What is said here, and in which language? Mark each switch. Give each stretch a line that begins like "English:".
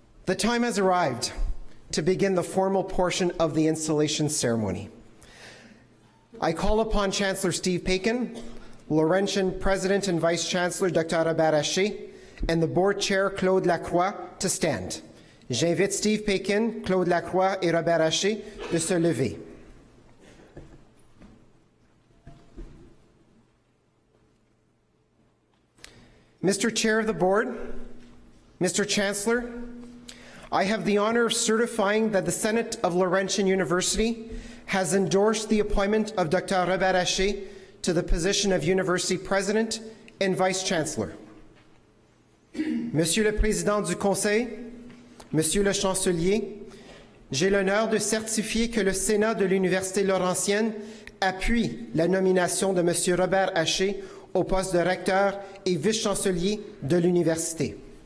English: The time has arrived to begin the formal portion of the installation ceremony. I call upon Chancellor Steve Paikin, Laurentian President and Vice-Chancellor Dr. Robert Haché, and the Board Chair Claude Lacroix to stand.
French: J'invite Steve Paikin, Claude Lacroix et Robert Haché de se lever.
English: Mr. Chair of the Board, Mr. Chancellor, I have the honor of certifying that the Senate of Laurentian University has endorsed the appointment of Dr. Robert Haché to the position of University President and Vice-Chancellor.
French: Monsieur le Président du Conseil, Monsieur le Chancelier, j'ai l'honneur de certifier que le Sénat de l'Université Laurentienne appuie la nomination de Monsieur Robert Haché au poste de recteur et vice-chancelier de l'Université.